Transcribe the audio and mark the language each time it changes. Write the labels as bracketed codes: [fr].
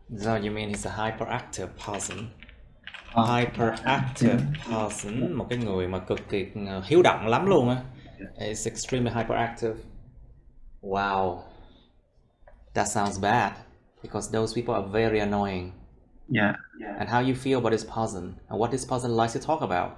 [en] So you mean he's a hyperactive person? [vi] Hyperactive person, một cái người mà cực kỳ hiếu động lắm luôn á. [en] It's extremely hyperactive. Wow. That sounds bad. Because those people are very annoying. Yeah. And how you feel about this person? And what this person likes to talk about?